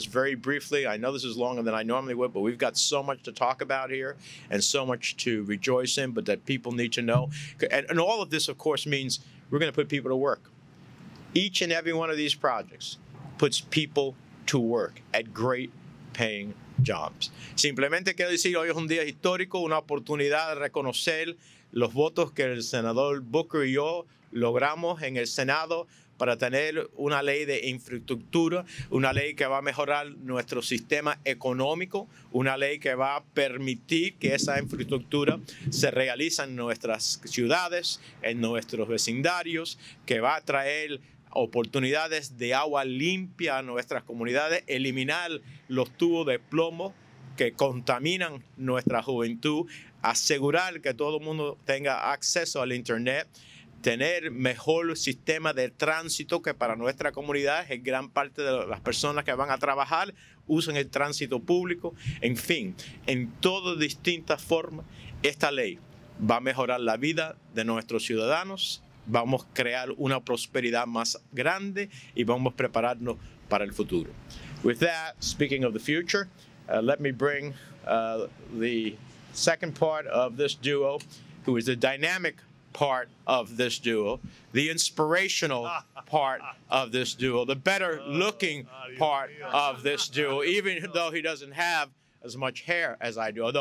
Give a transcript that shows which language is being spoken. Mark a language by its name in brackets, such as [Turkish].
[English] Just very briefly, I know this is longer than I normally would, but we've got so much to talk about here and so much to rejoice in, but that people need to know. And all of this, of course, means we're going to put people to work. Each and every one of these projects puts people to work at great paying jobs. [Spanish] Simplemente quiero decir, hoy es un día histórico, una oportunidad de reconocer los votos que el senador Booker y yo logramos en el Senado para tener una ley de infraestructura, una ley que va a mejorar nuestro sistema económico, una ley que va a permitir que esa infraestructura se realice en nuestras ciudades, en nuestros vecindarios, que va a traer oportunidades de agua limpia a nuestras comunidades, eliminar los tubos de plomo que contaminan nuestra juventud, asegurar que todo el mundo tenga acceso al Internet, tener mejor sistema de tránsito, que para nuestra comunidad es gran parte de las personas que van a trabajar usan el tránsito público. En fin, en todas distintas formas, esta ley va a mejorar la vida de nuestros ciudadanos, vamos a crear una prosperidad más grande y vamos a prepararnos para el futuro. [English] With that, speaking of the future, let me bring the second part of this duo, who is the dynamic part of this duo, the inspirational part of this duo, the better looking part of this duo, even though he doesn't have as much hair as I do.